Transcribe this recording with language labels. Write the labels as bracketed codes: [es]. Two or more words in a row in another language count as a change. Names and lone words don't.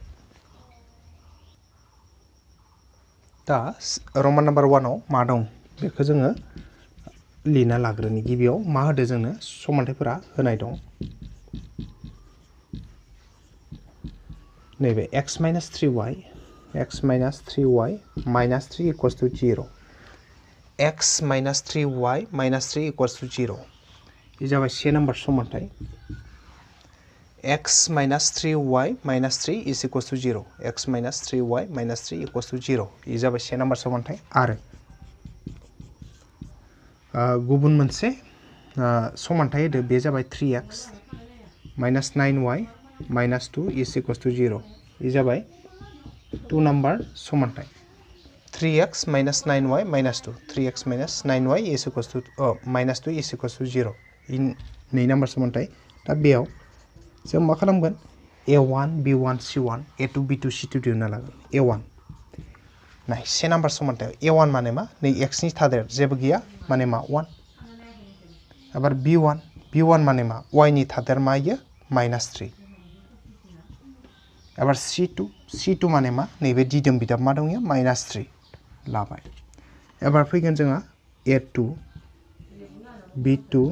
[brx] दा रमान नाम्बार 1 आव मा दं बेखौ जोङो लिरना लाग्रोनि गिबियाव मा होदो जोंनो समानथायफोरा होनाय दं नैबे [en] x minus 3y minus 3 equals to 0 [brx] x minus 3y minus 3 equals to 0 ये जाबाय से नम्बर समानथाय [en] x minus 3y minus 3 is equals to 0 x minus 3y minus 3 equals to 0 [brx] ये जाबाय से नम्बर समानथाय आरो गुबुन मोनसे समानथाय होदो बे जाबाय [en] 3x minus 9y minus 2 is equals to 0 [brx] ये जाबाय 2 नम्बर समानथाय [en] 3x minus 9y minus 2 3x minus 9y is equals to minus 2 is equals to 0 [brx] इन 2 नम्बर समानथाय दा बेयाव जों मा खालामगोन a1 b1 c1 a2 b2 c2 दिहुनना लागोन a1 नाय से नम्बर समानथाय a1 माने मा नै x नि थादेर जेबो गैया माने मा 1 एबार b1 माने मा y नि थादेर मा इयो -3 एबार c2 माने मा नैबे दिदोम बिदाब मा दं इयो -3 लाबाय एबार फैगोन जोंहा a2 b2